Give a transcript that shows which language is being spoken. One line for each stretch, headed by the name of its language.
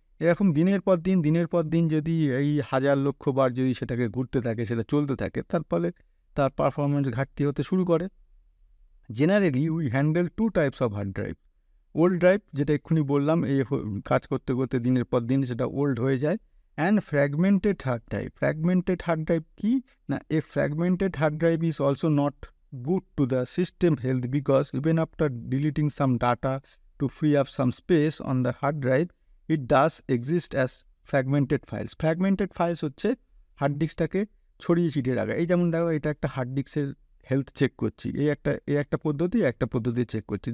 Bangla: এরকম দিনের পর দিন যদি এই হাজার লক্ষ বার যদি সেটাকে ঘুরতে থাকে, সেটা চলতে থাকে, তার ফলে তার পারফরমেন্স ঘাটতি হতে শুরু করে।
English: Generally we handle two types of hard drive.
Bangla: Old drive, যেটা এক্ষুনি বললাম, এই কাজ করতে করতে দিনের পর দিন সেটা ওল্ড হয়ে যায়।
English: And fragmented hard drive. Fragmented hard drive কি না, a fragmented hard drive is also not good to the system health because even after deleting some data to free up some space on the hard drive, it does exist as fragmented files.
Bangla: Fragmented files হচ্ছে hard ডিস্কটাকে ছড়িয়ে ছিটিয়ে রাখা। এই যেমন দেখো, এটা একটা hard ডিস্কের হেলথ চেক করছি, এই একটা পদ্ধতি চেক করছি।